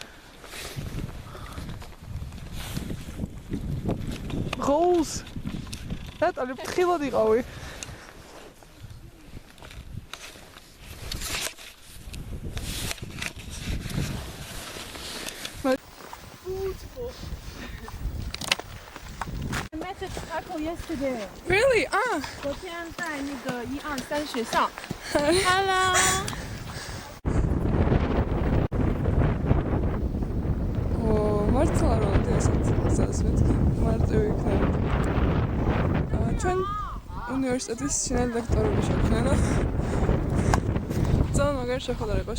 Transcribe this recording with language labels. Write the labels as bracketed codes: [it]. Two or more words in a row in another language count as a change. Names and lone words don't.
[ka] Rose. ნატალი ფრთხილად იყავი. [en] Yesterday. Really? [zh] 昨天在那个123学校。Hello. [ka] მართლა რომ ესეც სასმეთქი მარტივი იქნება. ჩვენ უნივერსიტეტის შინაგან ლექტორები შექმნა და ძალიან მაგარი შეხვედრა იყო.